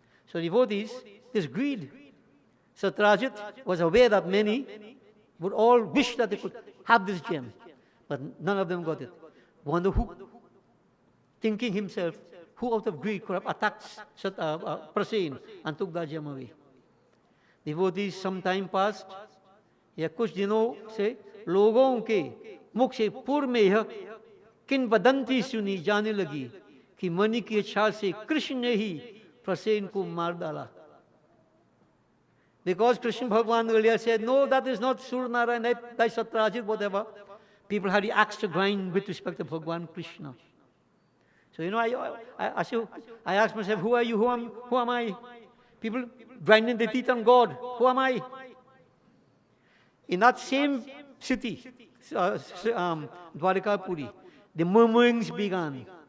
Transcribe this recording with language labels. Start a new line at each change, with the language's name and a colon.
English: So devotees, this greed. Satrajit was aware that many would all wish that they could have this gem, but none of them got it. Wonder who, thinking himself, who out of greed could have attacked Prasen and took that gem away. Devotees, some time passed,
Hindi: या कुछ दिनों से लोगों के मुख से पूर्व में यह किंवदंती सुनी जाने लगी कि मणि की इच्छा से कृष्ण ने ही प्रसेन को मार डाला.
English: Because Krishna Bhagavan earlier said, no, that is not Surya Narayan, that's Satrajit, whatever. People had the axe to grind with respect to Bhagavan Krishna. So, I asked myself, who are you? Who am I? People grinding the teeth on God. Who am I? In that same city, Dwarikapuri, the murmurings began.